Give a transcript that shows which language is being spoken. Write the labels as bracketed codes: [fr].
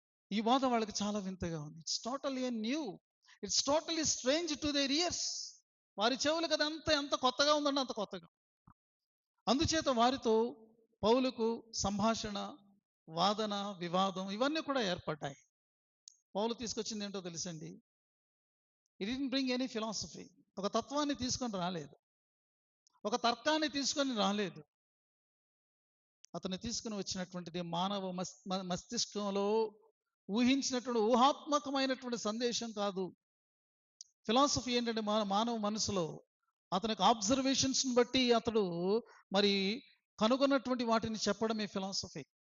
[te] ఈ బోధ వాళ్ళకి చాలా వింతగా ఉంది. [en] It's totally new, it's totally strange to their ears. [te] వారి చెవులకు అది ఎంత కొత్తగా ఉందండి, అంత కొత్తగా. అందుచేత వారితో పౌలుకు సంభాషణ, వాదన, వివాదం ఇవన్నీ కూడా ఏర్పడ్డాయి. పౌలు తీసుకొచ్చింది ఏంటో తెలుసండి, [en] he didn't bring any philosophy. [te] ఒక తత్వాన్ని తీసుకొని రాలేదు, ఒక తర్కాన్ని తీసుకొని రాలేదు. అతను తీసుకుని వచ్చినటువంటిది మానవ మస్తిష్కంలో ఊహించినటువంటి ఊహాత్మకమైనటువంటి సందేశం కాదు. ఫిలాసఫీ ఏంటంటే మానవ మనసులో అతనికి ఆబ్జర్వేషన్స్ని బట్టి అతడు మరి కనుగొన్నటువంటి వాటిని చెప్పడమే ఫిలాసఫీ.